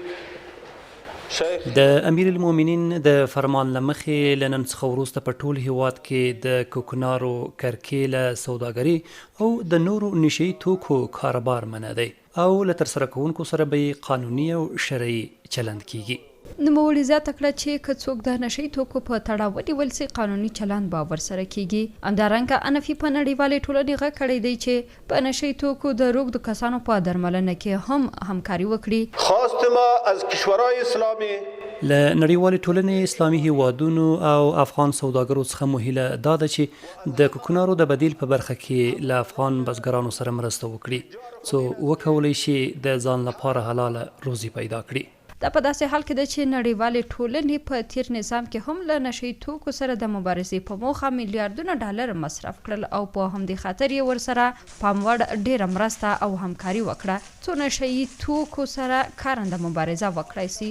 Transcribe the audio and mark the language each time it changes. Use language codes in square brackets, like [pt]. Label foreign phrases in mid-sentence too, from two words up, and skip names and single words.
[ps] د امیر المؤمنین د فرمان له مخې له نن څخه وروسته په ټول هیواد کې د کوکنارو کرکیله سوداګري او د نورو نشهیي توکو کاروبار منع دی او له ترسره کوونکو سره به قانوني او شرعي چلند کیږي. نوموړي زیاته کړه چې که څوک د نشهیي توکو په تړاو ونیول سي قانوني چلند به ورسره کیږي. همدارنګه انفي په نړیوالې ټولنې غږ کړی دی چې په نشهیي توکو د روږدو کسانو په درملنه کې هم همکاري وکړي. [fa] خواست ما از کشورهای اسلامی [ps] له نړیوالې ټولنې، اسلامي هیوادونو او افغان سوداګرو څخه مو هیله دا ده چې د کوکنارو د بدیل په برخه کې له افغان بزګرانو سره مرسته وکړي څو وکولی شي د ځان لپاره حلاله روزي پیدا کړي. دا په داسې حال کې ده چې نړیوالې ټولنې په تیر نظام کې هم له نشهیي توکو سره د مبارزې په موخه میلیارډونه ډالر مصرف کړل او په همدې خاطر یې ورسره پام وړ ډیره مرسته او همکاري وکړه څو نشهیي توکو سره کارنده مبارزه وکړای سي.